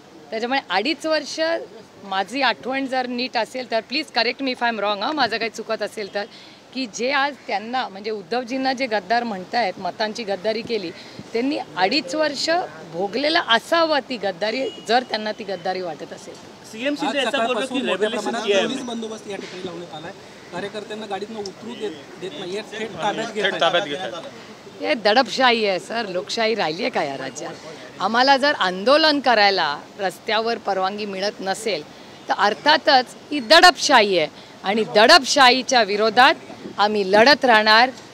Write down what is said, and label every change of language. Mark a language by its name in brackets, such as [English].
[Marathi] त्याच्यामुळे 2.5 वर्ष माझी आठवण जर नीट असेल तर [English] please correct me if I am wrong [Marathi] माझं काही चुकत असेल तर की जे आज त्यांना म्हणजे उद्धवजींना जे गद्दार म्हणतायत मतांची गद्दारी केली त्यांनी 2.5 वर्ष भोगलेलं असावं ती गद्दारी जर त्यांना ती गद्दारी वाटत असेल. [Hindi] सीएम शिंदे ऐसा बोल रहे हैं कि रेवोल्यूशन किया है. [Marathi] पोलीस बंदोबस्त या ठिकाणी लावण्यात आलाय. कार्यकर्त्यांना गाडीतून उतरू देत नाही, थेट ताब्यात घेतात. हे दडपशाही आहे सर. लोकशाही राहिली आहे का या राज्यात. आम्हाला जर आंदोलन करायला रस्त्यावर परवानगी मिळत नसेल तर अर्थातच ही दडपशाही आहे आणि दडपशाहीच्या विरोधात आम्ही लढत राहणार.